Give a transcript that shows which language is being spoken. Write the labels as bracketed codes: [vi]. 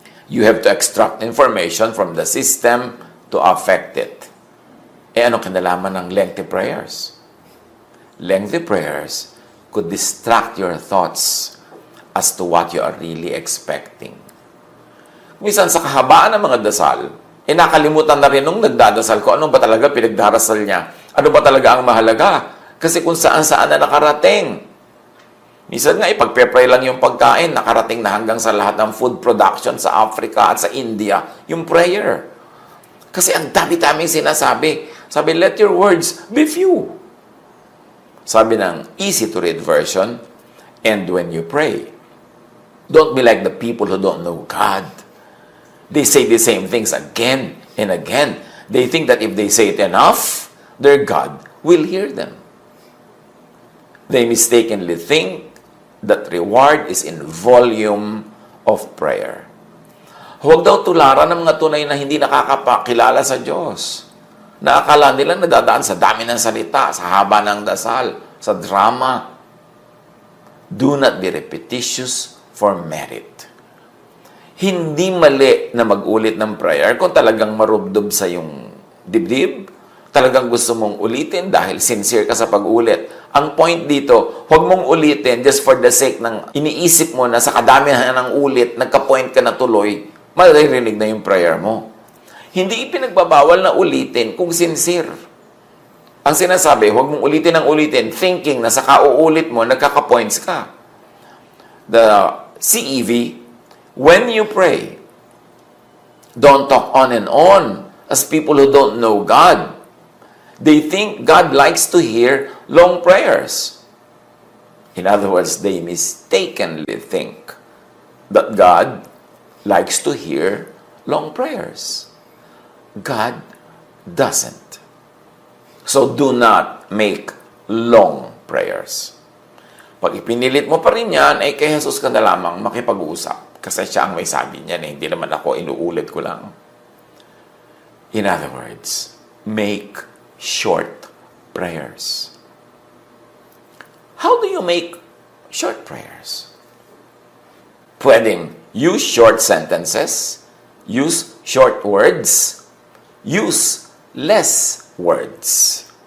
[en] You have to extract information from the system to affect it. [tl] Ano kinalaman ng lengthy prayers? [en] Lengthy prayers could distract your thoughts as to what you are really expecting. [tl] Minsan sa kahabaan ng mga dasal, nakalimutan na rin nung nagdadasal ko, ano ba talaga pinagdarasal niya? Ano ba talaga ang mahalaga? Kasi kung saan-saan na nakarating. Minsan nga, pagpe-pray lang yung pagkain, nakarating na hanggang sa lahat ng food production sa Africa at sa India, yung prayer. Kasi ang dami-daming sinasabi. [en] Sabi, let your words be few. Sabi ng easy-to-read version, and when you pray, don't be like the people who don't know God. They say the same things again and again. They think that if they say it enough, their God will hear them. They mistakenly think that reward is in volume of prayer. [tl] Huwag daw tularan ng mga tunay na hindi nakakapakilala sa Diyos. Naakala nila nadadaan sa dami ng salita, sa haba ng dasal, sa drama. [en] Do not be repetitious for merit. [tl] Hindi mali na mag-ulit ng prayer kung talagang marubdob sa yung dibdib, talagang gusto mong ulitin dahil sincere ka sa pag-ulit. Ang point dito, huwag mong ulitin [en] just for the sake [tl] ng iniisip mo na sa kadamihan ng ulit, nagka-point ka na tuloy, maririnig na yung prayer mo. Hindi ipinagbabawal na ulitin kung sincere. Ang sinasabi, huwag mong ulitin ng ulitin, thinking na sa kauulit mo, nagkaka-points ka. [en] The CEV, when you pray, don't talk on and on as people who don't know God. They think God likes to hear long prayers. In other words, they mistakenly think that God likes to hear long prayers. God doesn't. So do not make long prayers. [tl] Pag ipinilit mo pa rin yan, ay kay Jesus ka na lamang makipag-uusap. Kasi siya ang may sabi niyan, hindi naman ako, inuulit ko lang. [en] In other words, make short prayers. How do you make short prayers? Pwedeng use short sentences, use short words, use less words.